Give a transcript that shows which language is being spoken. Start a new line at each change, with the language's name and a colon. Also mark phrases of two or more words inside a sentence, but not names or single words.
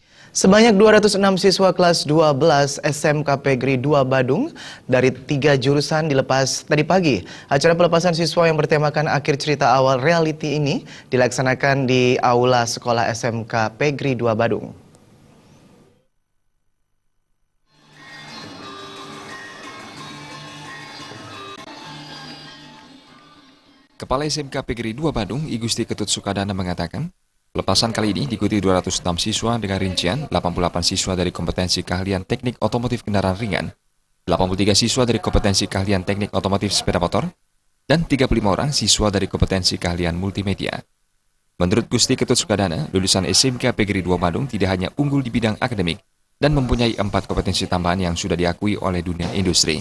Indonesian: Sebanyak 206 siswa kelas 12 SMK Pegri 2 Badung dari 3 jurusan dilepas tadi pagi. Acara pelepasan siswa yang bertemakan akhir cerita awal reality ini dilaksanakan di Aula Sekolah SMK Pegri 2 Badung. Kepala SMK Pegri 2 Badung, I Gusti Ketut Sukadana mengatakan, pelepasan kali ini diikuti 206 siswa dengan rincian 88 siswa dari kompetensi keahlian teknik otomotif kendaraan ringan, 83 siswa dari kompetensi keahlian teknik otomotif sepeda motor, dan 35 orang siswa dari kompetensi keahlian multimedia. Menurut Gusti Ketut Sukadana, lulusan SMK Pegri 2 Badung tidak hanya unggul di bidang akademik dan mempunyai 4 kompetensi tambahan yang sudah diakui oleh dunia industri.